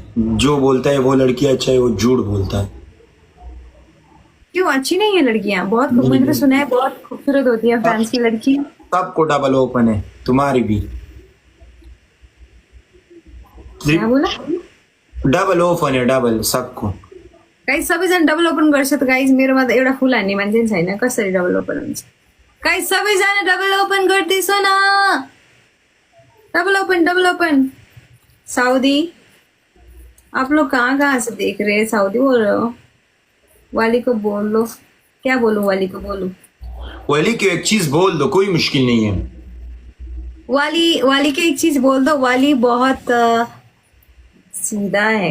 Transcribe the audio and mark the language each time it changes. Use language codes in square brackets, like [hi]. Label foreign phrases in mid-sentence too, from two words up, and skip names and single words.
[hi] जो बोलता है वो लड़की अच्छा है, वो झूठ बोलता है। क्यों अच्छी नहीं है लड़कियां? बहुत मैंने तो सुना है बहुत खूबसूरत होती है फ्रांस की लड़की। सबको [en] double open [hi] है, तुम्हारी भी। क्या बोला? [en] double open [hi] है, डबल सबको। [ne] गाइस सबैजना [en] double open [ne] गर्छ त गाइस, मेरोमा त एउटा फुल हान्ने मान्छे नि छैन, कसरी [en] double open [ne] हुन्छ? गाइस सबैजना [en] double open [ne] गर्दैछ न। [en] double open, double open. [hi] सऊदी, आप लोग कहाँ कहाँ से देख रहे हैं? सऊदी बोल रहे हो? वाली को बोल लो। क्या बोलूं? वाली को बोलूं? वाली की एक चीज बोल दो, कोई मुश्किल नहीं है। वाली की एक चीज बोल दो। वाली बहुत सीधा है,